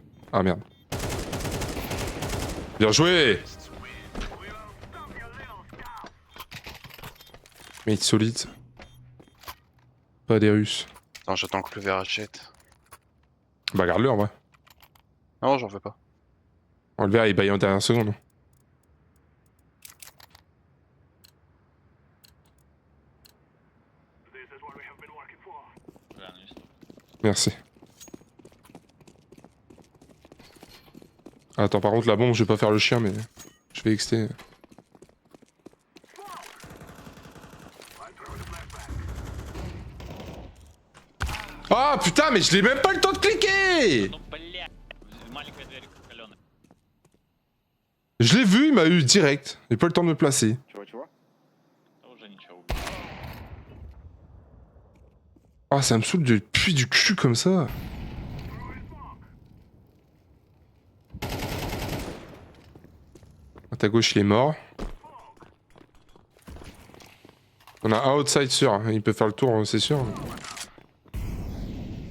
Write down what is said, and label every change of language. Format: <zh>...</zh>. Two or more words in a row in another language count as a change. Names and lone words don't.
<fr>Ah merde. Bien joué! Mais il est solide. Pas des Russes. Attends, j'attends que le verre achète. Bah garde-le en vrai. Non, j'en veux pas. Oh, le verre il baille en dernière seconde.</fr> <ru>Реально, есть.</ru> <fr>Merci. Attends, par contre, la bombe, je vais pas faire le chien, mais je vais XT. Ah putain, mais je l'ai même pas le temps de cliquer!</fr> <ru>Ну, блядь! Маленькая дверь калёная.</ru> <fr>Je l'ai vu, il m'a eu direct. J'ai pas le temps de me placer.</fr> <ru>Чего-чего? Да уже ничего, убил.</ru> <fr>Ah, ça me saoule de puer du cul comme ça. À ta gauche, il est mort. On a un outside sûr, il peut faire le tour, c'est sûr.</fr>